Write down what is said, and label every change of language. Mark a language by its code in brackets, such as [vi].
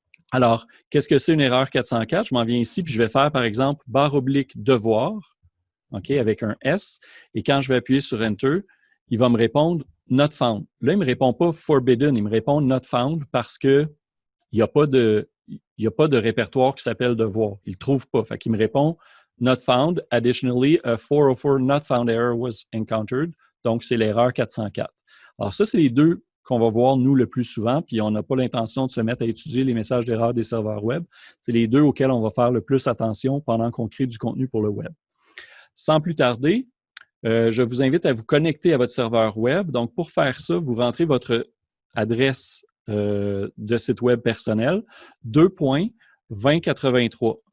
[fr] Alors, qu'est-ce que c'est une erreur 404? Je m'en viens ici, puis je vais faire, par exemple, /devoir, OK, avec un S. Et quand je vais appuyer sur Enter, il va me répondre Not found. Là, il ne me répond pas Forbidden, il me répond Not found parce qu'il n'y a pas de répertoire qui s'appelle devoir. Il ne le trouve pas. Fait qu'il me répond Not found. [en] Additionally, a 404 not found error was encountered. [fr] Donc, c'est l'erreur 404. Alors, ça, c'est les deux qu'on va voir, nous, le plus souvent, puis on n'a pas l'intention de se mettre à étudier les messages d'erreur des serveurs web. C'est les deux auxquels on va faire le plus attention pendant qu'on crée du contenu pour le web. Sans plus tarder, Je vous invite à vous connecter à votre serveur web. Donc, pour faire ça, vous rentrez votre adresse de site web personnel, 2.2083.